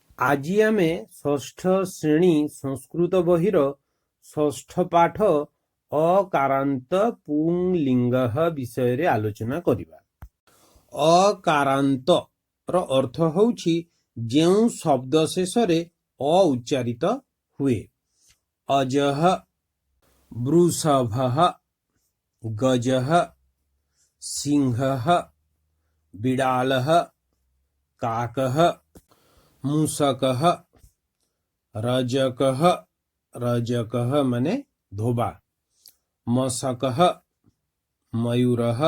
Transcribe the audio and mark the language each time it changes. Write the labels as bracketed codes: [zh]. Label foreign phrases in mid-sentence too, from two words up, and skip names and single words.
[or] ଆଜି ଆମେ ଷଷ୍ଠ ଶ୍ରେଣୀ ସଂସ୍କୃତ ବହିର ଷଷ୍ଠ ପାଠ ଅକାରାନ୍ତ ପୁଂଲିଙ୍ଗ ବିଷୟ ରେ ଆଲୋଚନା କରିବା। ଅକାରାନ୍ତ ର ଅର୍ଥ ହେଉଛି ଯେଉଁ ଶବ୍ଦ ଶେଷ ରେ ଅ ଉଚ୍ଚାରିତ ହୁଏ। [sa] अजः, वृषभः, गजः, सिंहः, बिडालः, काकः, मूषकः, रजकः, रजकः [or] ମାନେ ଧୋବା, [sa] मशकः, मयूरः,